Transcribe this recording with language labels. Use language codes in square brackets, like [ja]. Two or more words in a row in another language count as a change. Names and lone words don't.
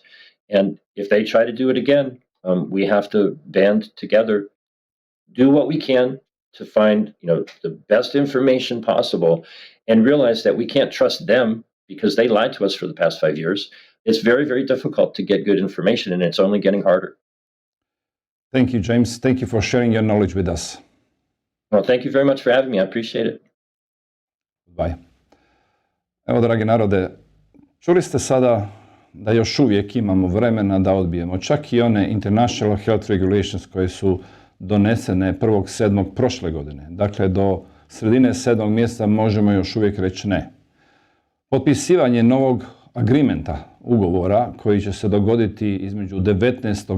[en] And if they try to do it again, we have to band together, do what we can to find, the best information possible, and realize that we can't trust them because they lied to us for the past 5 years. It's very, very difficult to get good information, and it's only getting harder. Thank you, James. Thank you for sharing your knowledge with us. Well, thank you very much for having me. I appreciate it. Bye. [hr] Evo, dragi narode, čuli ste sada da još uvijek imamo vremena da odbijemo čak i one International Health Regulations koje su donesene 1.7. prošle godine. Dakle, do sredine 7. mjeseca možemo još uvijek reći ne. Potpisivanje novog agreementa, ugovora, koji će se dogoditi između 19.